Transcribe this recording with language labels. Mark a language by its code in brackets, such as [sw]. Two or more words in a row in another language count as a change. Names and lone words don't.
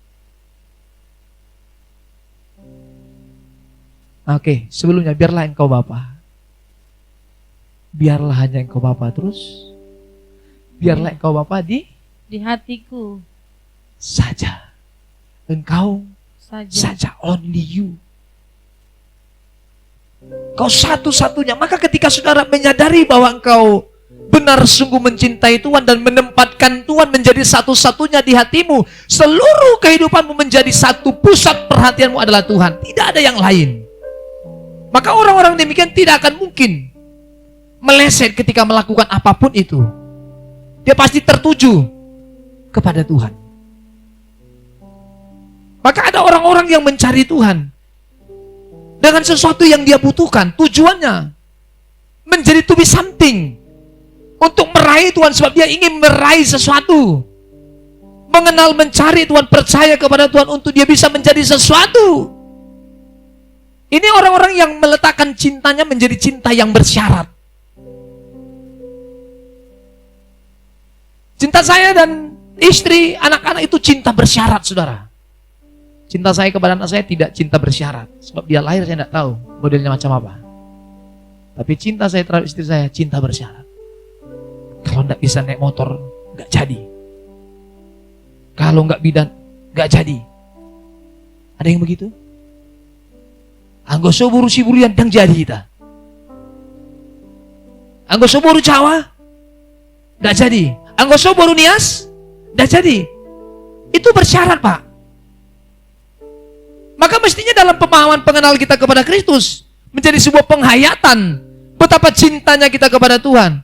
[id] Oke, sebelumnya biarlah engkau Bapa. Biarlah hanya engkau Bapa terus. Biarlah engkau Bapa di hatiku saja. Engkau saja, [en] only you. [id] Kau satu-satunya. Maka ketika saudara menyadari bahwa engkau benar sungguh mencintai Tuhan dan menempatkan Tuhan menjadi satu-satunya di hatimu, seluruh kehidupanmu menjadi satu pusat perhatianmu adalah Tuhan. Tidak ada yang lain. Maka orang-orang demikian tidak akan mungkin meleset ketika melakukan apapun itu. Dia pasti tertuju kepada Tuhan. Maka ada orang-orang yang mencari Tuhan dengan sesuatu yang dia butuhkan. Tujuannya menjadi [en] to be something, [id] untuk meraih Tuhan, sebab dia ingin meraih sesuatu. Mengenal, mencari Tuhan, percaya kepada Tuhan untuk dia bisa menjadi sesuatu. Ini orang-orang yang meletakkan cintanya menjadi cinta yang bersyarat. Cinta saya dan istri, anak-anak itu cinta bersyarat, saudara. Cinta saya kepada anak saya tidak cinta bersyarat, sebab dia lahir saya tidak tahu modelnya macam apa. Tapi cinta saya terhadap istri saya cinta bersyarat. Kalau tidak bisa naik motor, nggak jadi. Kalau nggak bidan, nggak jadi. Ada yang begitu? [bbc] Anggo soburu siburian [id] dan jadi kita. [bbc] Anggo soburu [id] Jawa, nggak jadi. [bbc] Anggo soburu [id] Nias, nggak jadi. Itu bersyarat Pak. Maka mestinya dalam pemahaman pengenal kita kepada Kristus menjadi sebuah penghayatan betapa cintanya kita kepada Tuhan.